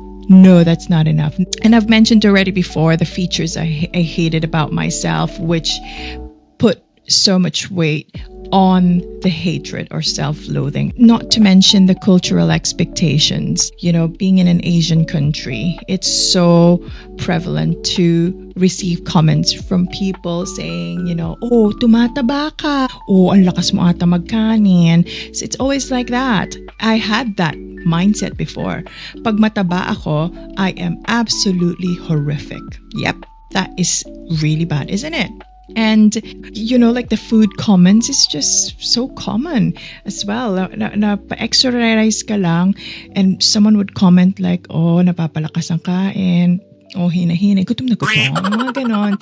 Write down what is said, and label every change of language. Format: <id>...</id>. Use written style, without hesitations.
<en>No, that's not enough. And I've mentioned already before the features I hated about myself, which put so much weight on the hatred or self-loathing. Not to mention the cultural expectations. Being in an Asian country, it's so prevalent to receive comments from people saying,</en> <tl>oh, tumataba ka. Oh, ang lakas mo ata magkanin.</tl> <en>So it's always like that. I had that mindset before.</en> <tl>Pag mataba ako,</tl> <en>I am absolutely horrific. Yep, that is really bad, isn't it? And, like the food comments is just so common as well.</en> <tl>Na pa-exercise ka lang</tl> <en>and someone would comment like,</en> <tl>oh, napapalakas ang kain. Oh, hina-hina. Gutom na gutom. Mga ganon.</tl>